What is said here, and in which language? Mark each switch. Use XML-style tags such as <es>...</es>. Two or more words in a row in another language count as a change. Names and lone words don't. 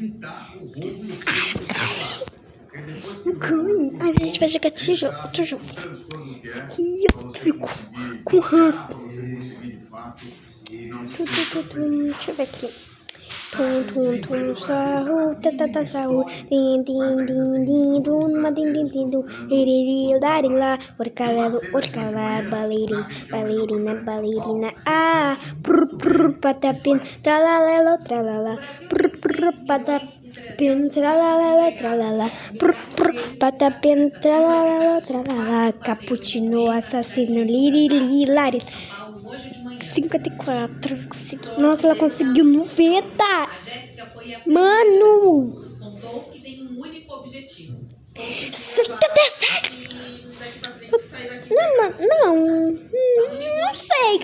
<pt>evitar o roubo e o crime do celular. Ai, a gente vai jogar tijolo. Aqui eu fico com ranço. Deixa eu ver aqui. Tum, sarro, sarro, din, dum, din, darila, orcala, balerina, patapim, tralalelo, tralala, patapim, tralalelo, patapim, tralalelo, tralala, cappuccino, assassino, lirilaris. 54, consegui. Nossa, ela conseguiu 90. Mano! 77. Não sei.</pt>